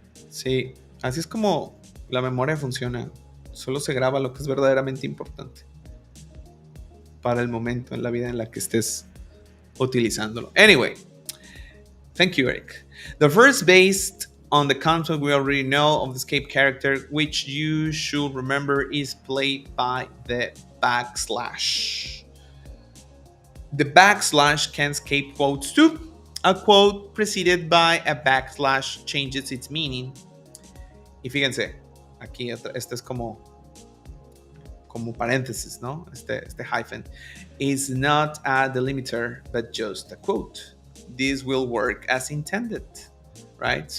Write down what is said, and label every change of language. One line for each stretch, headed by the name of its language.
Spanish: Sí, así es como la memoria funciona. Solo se graba lo que es verdaderamente importante para el momento en la vida en la que estés utilizándolo.
English: Anyway, thank you, Eric. The first, based on the concept we already know of the escape character, which you should remember is played by the backslash. The backslash can escape quotes too. A quote preceded by a backslash changes its meaning.
Spanish: Y fíjense, aquí este es como paréntesis, ¿no? Este hyphen.
English: Is not a delimiter, but just a quote. This will work as intended, right?